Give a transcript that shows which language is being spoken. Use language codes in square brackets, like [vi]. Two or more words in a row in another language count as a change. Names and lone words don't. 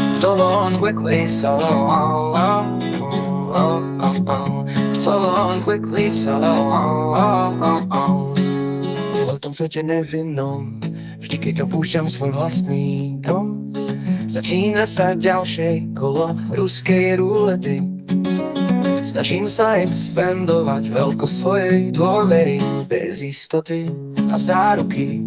[en] so long quickly, so long, so long quickly, so long. [sk] O tom svete nevinnom, vždy keď opúšťam svoj vlastný dom, začína sa ďalšie kolo ruskej rulety. Snažím sa expandovať veľkosť svojej dôvery bez istoty a záruky.